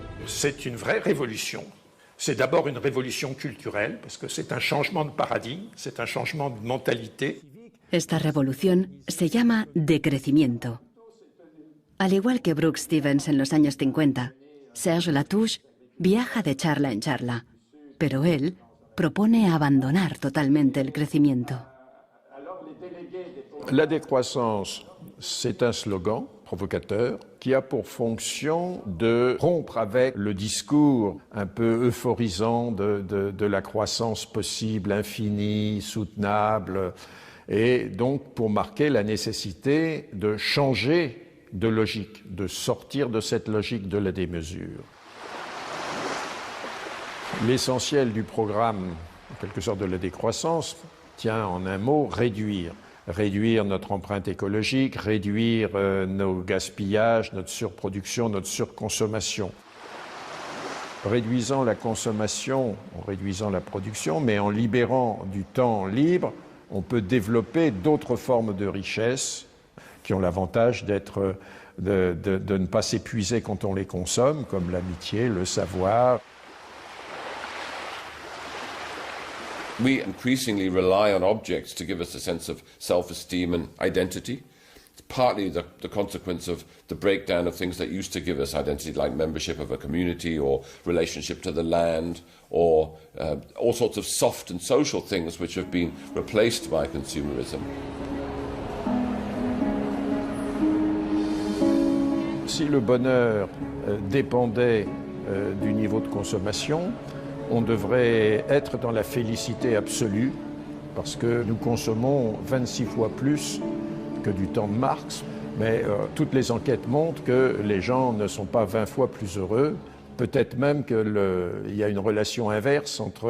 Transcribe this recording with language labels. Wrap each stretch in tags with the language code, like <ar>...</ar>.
<fr>C'est une vraie révolution. C'est d'abord une révolution culturelle, parce que c'est un changement de paradigme, c'est un changement de mentalité.</fr> <es>Esta revolución se llama decrecimiento. Al igual que Brooks Stevens en los años 50, Serge Latouche viaja de charla en charla, pero él propone abandonar totalmente el crecimiento.</es> <fr>La décroissance, c'est un slogan provocateur qui a pour fonction de rompre avec le discours un peu euphorisant de la croissance possible, infinie, soutenable, et donc pour marquer la nécessité de changer de logique, de sortir de cette logique de la démesure. L'essentiel du programme, en quelque sorte de la décroissance, tient en un mot réduire. Réduire notre empreinte écologique, réduire nos gaspillages, notre surproduction, notre surconsommation. Réduisant la consommation, en réduisant la production, mais en libérant du temps libre, on peut développer d'autres formes de richesse qui ont l'avantage d'être, de ne pas s'épuiser quand on les consomme, comme l'amitié, le savoir.</fr> <en>We increasingly rely on objects to give us a sense of self-esteem and identity. It's partly the consequence of the breakdown of things that used to give us identity, like membership of a community or relationship to the land, or all sorts of soft and social things which have been replaced by consumerism.</en> <fr>Si le bonheur dépendait du niveau de consommation, on devrait être dans la félicité absolue, parce que nous consommons 26 fois plus que du temps de Marx, mais toutes les enquêtes montrent que les gens ne sont pas 20 fois plus heureux, peut-être même qu'il y a une relation inverse</fr>